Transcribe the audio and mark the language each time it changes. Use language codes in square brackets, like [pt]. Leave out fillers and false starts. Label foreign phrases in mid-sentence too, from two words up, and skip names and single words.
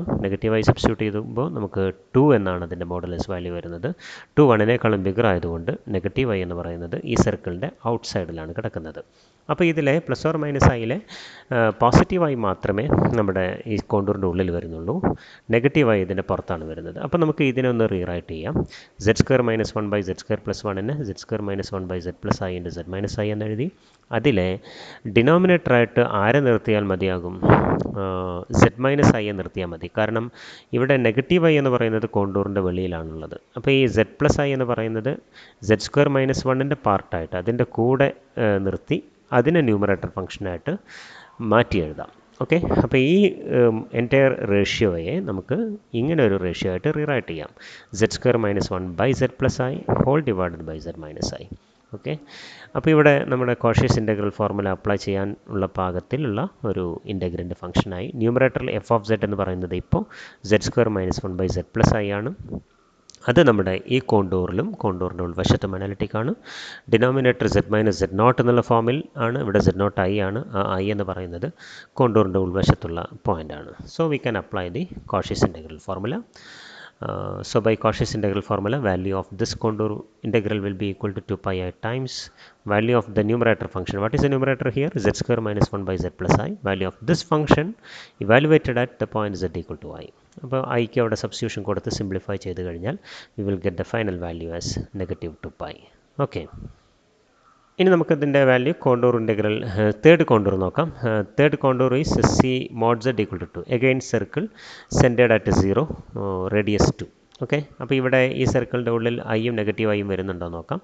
[en] negative i substitute [ml] ചെയ്യുമ്പോൾ നമുക്ക് 2 എന്നാണ് അതിൻ്റെ [en] modulus value [ml] വരുന്നത്. 2 1നേക്കാളും ബിഗർ ആയതുകൊണ്ട് [en] negative i [ml] എന്ന് പറയുന്നത് ഈ സർക്കിളിൻ്റെ [en] out side [ml] കിടക്കുന്നത്. അപ്പോൾ ഇതിലെ [en] plus or minus [ml] ഐയിലെ പോസിറ്റീവായി മാത്രമേ നമ്മുടെ ഈ കോണ്ടൂറിൻ്റെ ഉള്ളിൽ വരുന്നുള്ളൂ. നെഗറ്റീവായി ഇതിൻ്റെ പുറത്താണ് വരുന്നത്. അപ്പോൾ നമുക്ക് ഇതിനെ ഒന്ന് റീറൈറ്റ് ചെയ്യാം. z² - 1 / z² + 1 z² - 1 / z + i × z - i എന്ന് എഴുതി. അതിലെ ഡിനോമിനേറ്ററായിട്ട് ആരെ നിർത്തിയാൽ മതിയാകും? z - i നിർത്തിയാൽ മതി. കാരണം ഇവിടെ [en] negative i [ml] എന്ന് പറയുന്നത് കോണ്ടൂറിൻ്റെ വെളിയിലാണുള്ളത്. അപ്പോൾ ഈ z + i എന്ന് പറയുന്നത് z² - 1ൻ്റെ പാർട്ടായിട്ട് അതിൻ്റെ കൂടെ നിർത്തി അതിനെ [en] numerator function [ml] മാറ്റി എഴുതാം. ഓക്കെ, അപ്പോൾ ഈ [en] entire ratio [ml] നമുക്ക് ഇങ്ങനെ ഒരു റേഷ്യോ ആയിട്ട് റീറൈറ്റ് ചെയ്യാം. [en] z² - 1 / z + i whole divided by z - i. [ml] ഓക്കെ, അപ്പോൾ ഇവിടെ നമ്മുടെ [en] Cauchy's integral formula apply [ml] ചെയ്യാൻ ഉള്ള പാകത്തിലുള്ള ഒരു [en] integrand function. [ml] ന്യൂമറേറ്ററിൽ [en] f of z [ml] എന്ന് പറയുന്നത് ഇപ്പോൾ z² - 1 / z + i ആണ്. അത് നമ്മുടെ ഈ കോണ്ടൂറിലും കോണ്ടൂറിൻ്റെ ഉൾവശത്തും അനാലിറ്റിക്കാണ്. ഡിനോമിനേറ്റർ z - z0 എന്നുള്ള ഫോമിൽ ആണ്. ഇവിടെ z0 i ആണ്. ആ i എന്ന് പറയുന്നത് കോണ്ടൂറിൻ്റെ ഉൾവശത്തുള്ള പോയിൻ്റാണ്. [en] So we can apply the Cauchy's integral formula. So by Cauchy's integral formula, value of this contour integral will be equal to 2 pi I times value of the numerator function. What is the numerator here? z² - 1 / z + i. Value of this function evaluated at the point z equal to i. [ml] അപ്പോൾ ഐക്ക് അവിടെ സബ്സ്റ്റിറ്റ്യൂഷൻ കൊടുത്ത് സിംപ്ലിഫൈ ചെയ്ത് കഴിഞ്ഞാൽ [en] we will get the final value as -2 pi. [ml] ഓക്കെ, ഇനി നമുക്കതിൻ്റെ [en] value contour integral third contour [ml] നോക്കാം. [en] third contour is C mod z equal to 2. Again circle centred at 0, radius 2. [ml] ഓക്കെ, അപ്പോൾ ഇവിടെ ഈ സർക്കിളിൻ്റെ ഉള്ളിൽ ഐയും [en] negative i [ml] വരുന്നുണ്ടോ നോക്കാം.